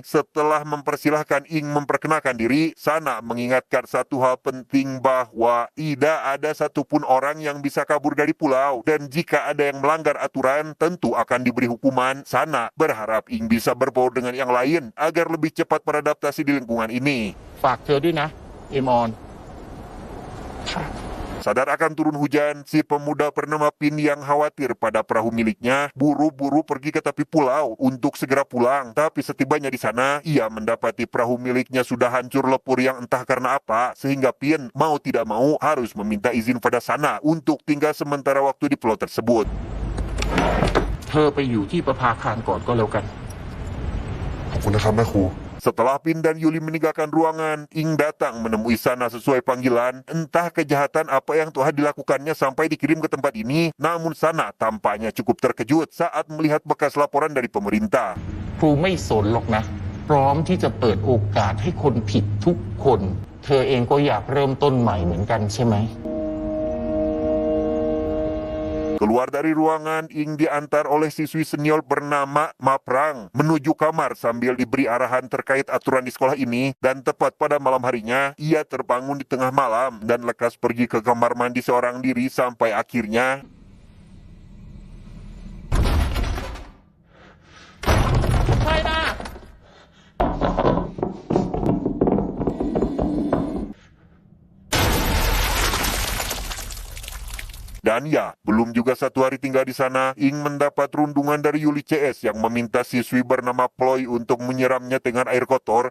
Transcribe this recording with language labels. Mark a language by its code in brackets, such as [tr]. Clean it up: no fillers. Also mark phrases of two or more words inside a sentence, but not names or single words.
[id] Setelah mempersilahkan Ing memperkenalkan diri, Sana mengingatkan satu hal penting bahwa tidak ada satupun orang yang bisa kabur dari pulau. Dan jika ada yang melanggar aturan, tentu akan diberi hukuman. Sana berharap Ing bisa berbaur dengan yang lain agar lebih cepat beradaptasi di lingkungan ini. [th] ฝากเธอด้วยนะเอมอน [id] Sadar akan turun hujan, si pemuda bernama Pin yang khawatir pada perahu miliknya buru-buru pergi ke tepi pulau untuk segera pulang. Tapi setibanya di sana, ia mendapati perahu miliknya sudah hancur lebur yang entah karena apa, sehingga Pin mau tidak mau harus meminta izin pada Sana untuk tinggal sementara waktu di pulau tersebut. [th] เธอไปอยู่ที่ประภาคารก่อนก็แล้วกัน ขอบคุณนะครับแม่ครู [id] Setelah Pin dan Yuli meninggalkan ruangan, Ing datang menemui Sana sesuai panggilan. Entah kejahatan apa yang telah dilakukannya sampai dikirim ke tempat ini, namun Sana tampaknya cukup terkejut saat melihat bekas laporan dari pemerintah. [th] ครูไม่สนหรอกนะ พร้อมที่จะเปิดโอกาสให้คนผิดทุกคน เธอเองก็อยากเริ่มต้นใหม่เหมือนกันใช่ไหม [id] Keluar dari ruangan, Ing diantar oleh siswi senior bernama Maprang menuju kamar sambil diberi arahan terkait aturan di sekolah ini. Dan tepat pada malam harinya, ia terbangun di tengah malam dan lekas pergi ke kamar mandi seorang diri sampai akhirnya Dan ya, belum juga 1 hari tinggal di sana, Ing mendapat rundungan dari Yuli CS yang meminta siswi bernama Ploy untuk menyiramnya dengan air kotor.